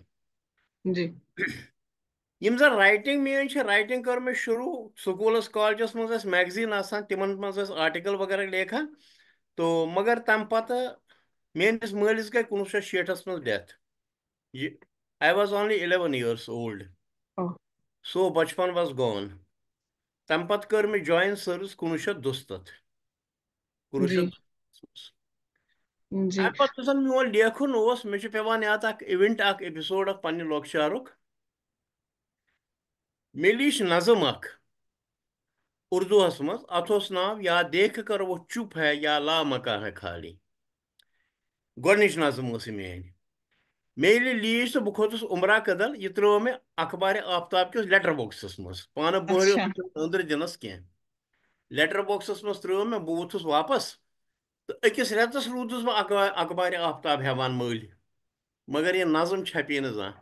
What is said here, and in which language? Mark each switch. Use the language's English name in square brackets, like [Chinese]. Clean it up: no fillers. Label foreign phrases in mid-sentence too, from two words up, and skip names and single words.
[Kashmiri] جی. یِم زن رایٹِنٛگ میٲنۍ چھِ رایٹِنٛگ کٔر مےٚ شروٗع سکوٗلس کالجس منٛز ٲسۍ میگزیٖن آسان تِمن منٛز ٲسۍ آرٹِکل وغیرہ لیکھان تو مگر تمہِ پتہٕ میٲنِس مٲلِس گٔے 1960 منٛز ڈیتھ. [English] یہِ I was only 11 years old. So بچپن was gone. [Kashmiri] تمہِ پتہٕ کٔر مےٚ [English] join service [Kashmiri] 1967 جی. منٛز. جی. اَمہِ پتہٕ یُس زن میون لیکھُن اوس مےٚ چھُ پیوان یاد اکھ اِوینٹ اکھ ایپِسوڈ اکھ پننہِ لۄکچارُک. مےٚ لیٖچھ نظم اکھ اردوٗہس منٛز اتھ اوس ناو [Urdu] یا دیکھ کر وہ چُپ ہے یا لا مکان ہے خالی. [Kashmiri] گۄڈنِچ نظم ٲس یہِ میٲنۍ. مےٚ ییٚلہِ لیٖچھ تہٕ بہٕ کھوٚتُس عمرا کدل یہِ ترٲو مےٚ اخبارِ آفتاب کِس لیٹر بۄکسس منٛز پانہٕ بوہریوس اچھا. نہٕ أنٛدرٕ دِنس کینٛہہ. لیٹر بۄکسس منٛز ترٲو مےٚ بہٕ ووٚتھُس واپس تہٕ أکِس رٮ۪تس روٗدُس بہٕ اخبارِ آفتاب ہٮ۪وان مٔلۍ مگر یہِ نظم چھپے نہٕ زانٛہہ.